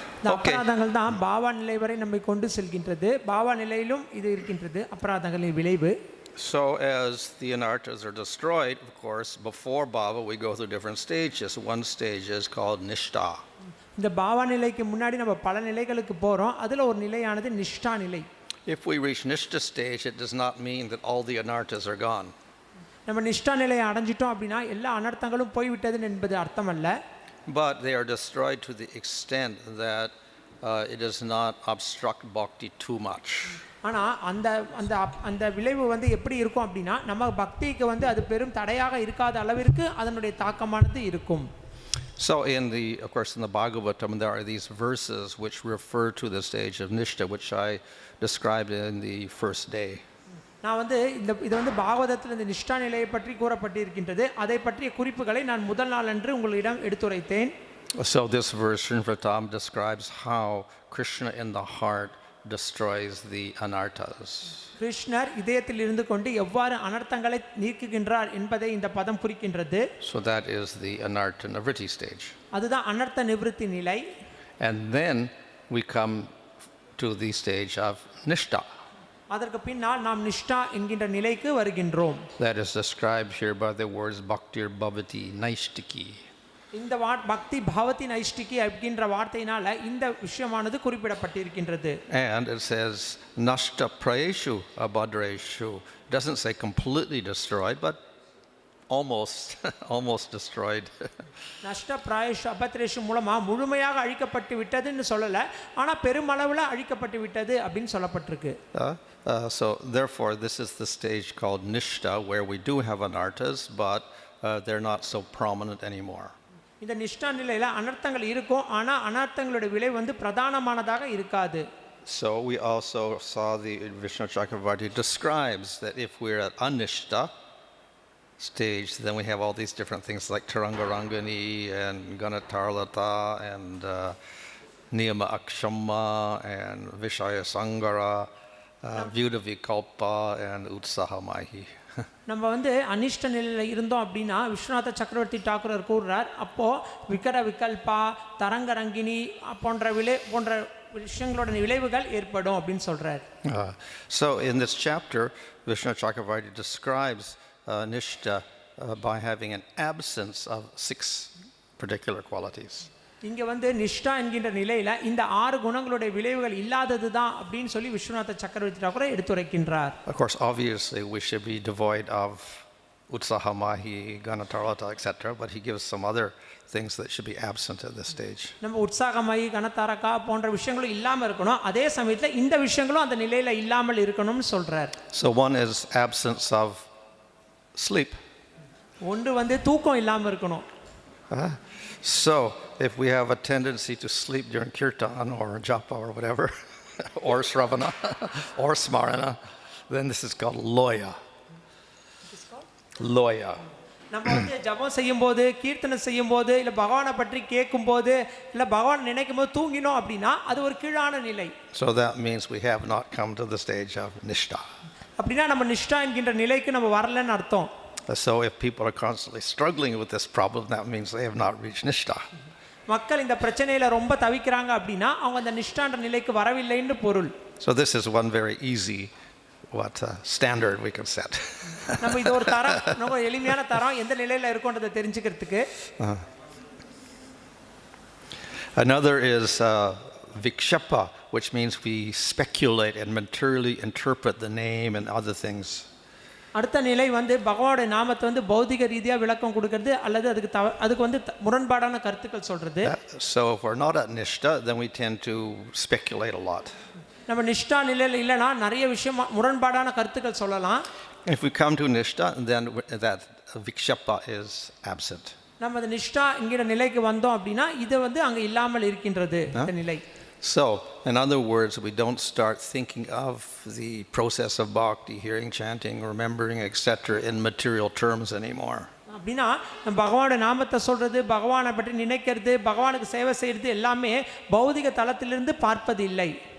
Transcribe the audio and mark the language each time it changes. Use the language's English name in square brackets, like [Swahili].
[Tamil] அபராதங்கள் தான் பாவா நிலை வரை நம்மை கொண்டு செல்கின்றது. பாவா நிலையிலும் இது இருக்கின்றது அபராதங்களின் விளைவு. [English] So as the anarthas are destroyed, of course, before bhava we go through different stages. One stage is called Nistha. [Tamil] இந்த பாவா நிலைக்கு முன்னாடி நம்ம பல நிலைகளுக்கு போறோம். அதுல ஒரு நிலையானது நிஷ்டா நிலை. [English] If we reach Nistha stage, it does not mean that all the anarthas are gone. [Tamil] நம்ம நிஷ்டா நிலையை அடைஞ்சிட்டோம் அப்படினா எல்லா அனர்த்தங்களும் போய் விட்டது என்பது அர்த்தம் அல்ல. [English] But they are destroyed to the extent that it does not obstruct bhakti too much. [Tamil] ஆனா அந்த விளைவு வந்து எப்படி இருக்கும் அப்படினா நம்ம பக்திக்கு வந்து அது பெரும் தடையாக இருக்காத அளவிற்கு அதனுடைய தாக்கமானது இருக்கும். [English] So of course in the Bhagavatam there are these verses which refer to the stage of Nishta, which I described in the first day. [Tamil] நான் வந்து இது வந்து பாகவதத்தில் இந்த நிஷ்டா நிலையை பற்றி கூறப்பட்டிருக்கின்றது. அதை பற்றிய குறிப்புகளை நான் முதல் நாள் அன்று உங்களிடம் எடுத்துரைத்தேன். [English] So this verse Srinvatam describes how Krishna in the heart destroys the anarthas. [Tamil] கிருஷ்ணர் இதயத்தில் இருந்து கொண்டு எவ்வாறு அனர்த்தங்களை நீக்குகின்றார் என்பதை இந்த பதம் குறிக்கின்றது. [English] So that is the anartha nivritti stage. [Tamil] அதுதான் அனர்த்த நிவிருத்தி நிலை. [English] And then we come to the stage of Nishta. [Tamil] அதற்கு பின்னால் நாம் நிஷ்டா என்கின்ற நிலைக்கு வருகின்றோம். [English] That is described here by the words [Sanskrit] bhaktir bhavati naishtiki. [Tamil] இந்த [Sanskrit] பக்தி பவதி நைஷ்டிகி [Tamil] என்கின்ற வார்த்தையினால இந்த விஷயமானது குறிப்பிடப்பட்டிருக்கின்றது. [English] And it says [Sanskrit] nashta prayeshu abhadreshu. [English] Doesn't say completely destroyed, but almost destroyed. [Sanskrit] நஷ்ட பிராயஷ் அபத்ரேஷு [Tamil] மூலமா முழுமையாக அழிக்கப்பட்டு விட்டதுன்னு சொல்லல, ஆனா பெருமளவுல அழிக்கப்பட்டு விட்டது அப்படின்னு சொல்லப்பட்டிருக்கு. [English] So therefore this is the stage called Nishta, where we do have anarthas, but they're not so prominent anymore. [Tamil] இந்த நிஷ்டா நிலையில அனர்த்தங்கள் இருக்கும், ஆனா அனர்த்தங்களுடைய விலை வந்து பிரதானமானதாக இருக்காது. [English] So we also saw the Vishnu Chakravarti describes that if we're at anishta stage, then we have all these different things like Tarangarangani and Ganatarlata and Niyama Akshama and Vishaya Sangara, Vyuda Vikalpa and Utsahamahi. [Tamil] நம்ம வந்து அனிஷ்ட நிலையில் இருந்தோம் அப்படின்னா விஸ்வநாத சக்கரவர்த்தி டாக்கூரர் கூறுறார், அப்போ விகட விகல்பா தரங்கரங்கினி போன்ற விஷயங்களோட விளைவுகள் ஏற்படும் அப்படின்னு சொல்றார். [English] So in this chapter Vishnu Chakravarti describes Nishta by having an absence of 6 particular qualities. [Tamil] இங்கே வந்து நிஷ்டா என்கின்ற நிலையில் இந்த 6 குணங்களுடைய விளைவுகள் இல்லாதது தான் அப்படின்னு சொல்லி விஸ்வநாத சக்கரவர்த்தி Thakur எடுத்துரைக்கின்றார். [English] Of course, obviously, we should be devoid of utsahamahi, ganatarata, etc., but he gives some other things that should be absent at this stage. [Tamil] நம்ம உற்சாகமாயி கனதாரகா போன்ற விஷயங்களும் இல்லாமல் இருக்கணும், அதே சமயத்தில் இந்த விஷயங்களும் அந்த நிலையில் இல்லாமல் இருக்கணும்னு சொல்கிறார். [English] So one is absence of sleep. [Tamil] ஒன்று வந்து தூக்கம் இல்லாமல் இருக்கணும். [English] So if we have a tendency to sleep during kirtan or japa or whatever, or shravana or smarana, then this is called loya. Loya. [Tamil] நம்ம வந்து ஜபம் செய்யும்போது, கீர்த்தனை செய்யும்போது, இல்லை பகவானை பற்றி கேட்கும்போது, இல்லை பகவான் நினைக்கும் போது தூங்கினோம் அப்படின்னா அது ஒரு கீழான நிலை. [English] So that means we have not come to the stage of nishtha. [Tamil] அப்படின்னா நம்ம நிஷ்டா என்கின்ற நிலைக்கு நம்ம வரலன்னு அர்த்தம். [English] So if people are constantly struggling with this problem, that means they have not reached nishtha. [Tamil] மக்கள் இந்த பிரச்சனையில ரொம்ப தவிக்கிறாங்க அப்படின்னா அவங்க அந்த நிஷ்டான்ற நிலைக்கு வரவில்லைன்னு பொருள். [English] So this is one very easy standard we can set. [Tamil] நம்ம இது ஒரு தரம், ரொம்ப எளிமையான தரம், எந்த நிலையில இருக்கோன்றதை தெரிஞ்சுக்கிறதுக்கு. [English] Another is vikshapa, which means we speculate and materially interpret the name and other things. [Tamil] அடுத்த நிலை வந்து பகவானுடைய நாமத்தை வந்து பௌதிக ரீதியா விளக்கம் கொடுக்கிறது அல்லது அதுக்கு வந்து முரண்பாடான கருத்துக்கள் சொல்றது. [English] So if we're not at nishtha, then we tend to speculate a lot. [Tamil] நம்ம நிஷ்டா நிலையில இல்லனா நிறைய விஷயம் முரண்பாடான கருத்துக்கள் சொல்லலாம். [English] If we come to nishtha, then that vikshapa is absent. [Tamil] நம்ம அந்த நிஷ்டா என்கிற நிலைக்கு வந்தோம் அப்படின்னா இது வந்து அங்க இல்லாமல் இருக்கின்றது இந்த நிலை. [English] So, in other words, we don't start thinking of the process of bhakti, hearing, chanting, remembering, etc. in material terms anymore. [Tamil] அப்படின்னா பகவானுடைய நாமத்தை சொல்றது, பகவானை பற்றி நினைக்கிறது, பகவானுக்கு சேவை செய்யறது எல்லாமே பௌதிக தளத்திலிருந்து பார்ப்பது இல்லை.